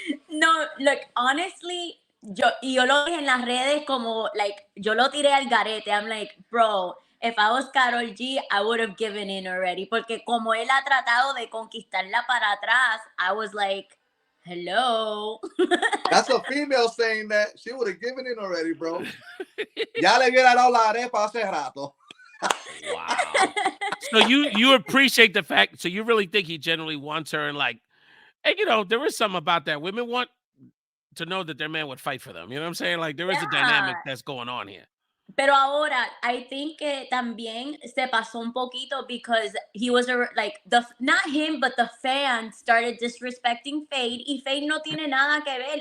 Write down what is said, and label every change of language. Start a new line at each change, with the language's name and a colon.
Spanish: No,
English: look, honestly,
Spanish: yo lo dije en las redes como,
English: like,
Spanish: yo lo tiré al garete.
English: I'm like, bro, if I was Karol G, I would have given in already.
Spanish: Porque como él ha tratado de conquistarla para atrás,
English: I was like, hello. That's a female saying that. She would have given in already, bro.
Spanish: Ya le hubiera dado la arepa hace rato.
English: Wow. So you appreciate the fact, so you really think he genuinely wants her, and like, and there is something about that. Women want to know that their man would fight for them. You know what I'm saying? Like, there is a dynamic that's going on here.
Spanish: Pero ahora,
English: I think
Spanish: que también se pasó un poquito,
English: because he was not him, but the fans started disrespecting Feid,
Spanish: y Feid no tiene nada que ver.